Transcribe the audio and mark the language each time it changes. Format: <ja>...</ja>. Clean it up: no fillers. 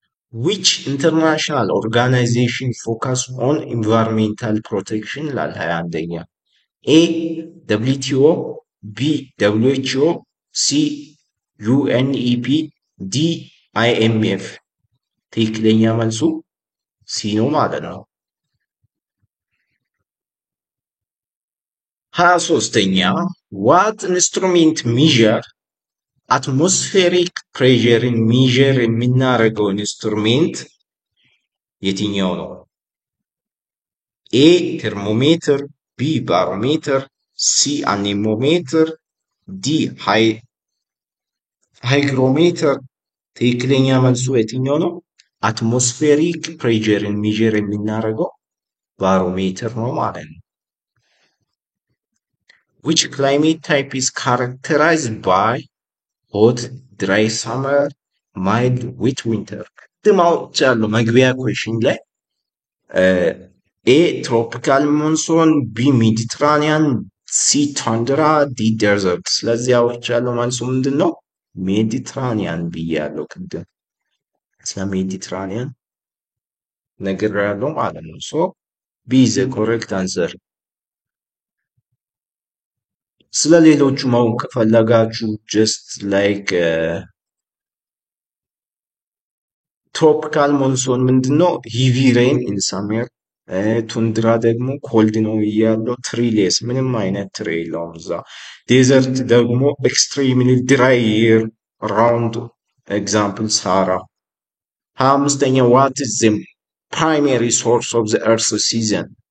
<en>Which international organization focus on environmental protection? ላል 21ኛ A WTO, B WHO, C UNEP, D IMF.</en> <am>ትክክለኛ መልሱ ሲ ነው ማለት ነው። 23ኛ</am> <en>what instrument measure atmospheric pressure measure</en> <am>የምናደርገው ኢንስትሩሜንት የትኛው ነው?</am> <en>A thermometer, B barometer, C anemometer, D hygrometer.</en> <am>ትክክለኛ መልሱ የትኛው ነው?</am> <en>አትሞስፌሪክ ፕሬሸርን ሚዥር</en> <am>የምናደርገው ባሮሜትር ነው ማለት ነው።</am> <en>which climate type is characterized by hot, dry summer, mild, wet winter?</en> <am>ቅድም አውጥቻለሁ መግቢያ ኩዌሽን ላይ</am> <en>A tropical monsoon,</en> <am>B ሜዲትራኒያን፣ C ታንድራ፣ D desert። ስለዚህ አውጥቻለሁ መልሱ ምንድን ነው? ሜዲትራኒያን ብያለሁ ቅድም። ስለ ሜዲትራኒያን ነግሬያለሁ ማለት ነው። ሶ</am> <en>B is the correct answer.</en> <am>ስለ ሌሎቹ ማወቅ ከፈለጋችሁ</am> <en>just like tropical monsoon</en> <am>ምንድነው?</am> <en>heavy rain in summer። ቱንድራ ደግሞ ኮልድ ነው እያለው ትሪሌስ</en> <am>ምንም አይነት ትሪ የለውም እዛ።</am> <en>ዴዘርት ደግሞ extremely dry year round example ሳራ። 25ኛ what is the primary source of the earth season?</en>